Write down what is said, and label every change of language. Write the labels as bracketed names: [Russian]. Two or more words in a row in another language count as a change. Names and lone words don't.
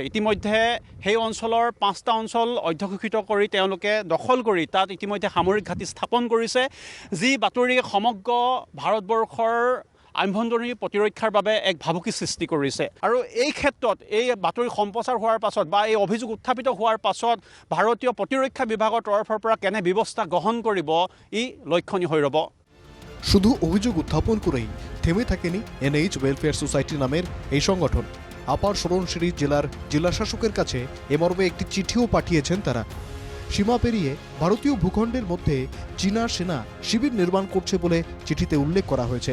[Assamese] ইতিমধ্যে সেই অঞ্চলৰ 5টা অঞ্চল অধ্যুষিত কৰি তেওঁলোকে দখল কৰি তাত ইতিমধ্যে সামৰিক ঘাটি স্থাপন কৰিছে, যি বাতৰিয়ে সমগ্ৰ ভাৰতবৰ্ষৰ আভ্যন্তৰীণ প্ৰতিৰক্ষাৰ বাবে এক ভাবুকি সৃষ্টি কৰিছে। আৰু এই ক্ষেত্ৰত এই বাতৰি সম্প্ৰচাৰ হোৱাৰ পাছত বা এই অভিযোগ উত্থাপিত হোৱাৰ পাছত ভাৰতীয় প্ৰতিৰক্ষা বিভাগৰ তৰফৰ পৰা কেনে ব্যৱস্থা গ্ৰহণ কৰিব, ই লক্ষণীয় হৈ ৰ'ব। [Bangla] শুধু অভিযোগ উত্থাপন করেই থেমে থাকেনি এনএইচ ওয়েলফেয়ার সোসাইটি নামের এই সংগঠন। আপার সুবনশিরি জেলার জেলাশাসকের কাছে এ মর্মে একটি চিঠিও পাঠিয়েছেন তারা। সীমা পেরিয়ে ভারতীয় ভূখণ্ডের মধ্যে চীনা সেনা শিবির নির্মাণ করছে বলে চিঠিতে উল্লেখ করা হয়েছে।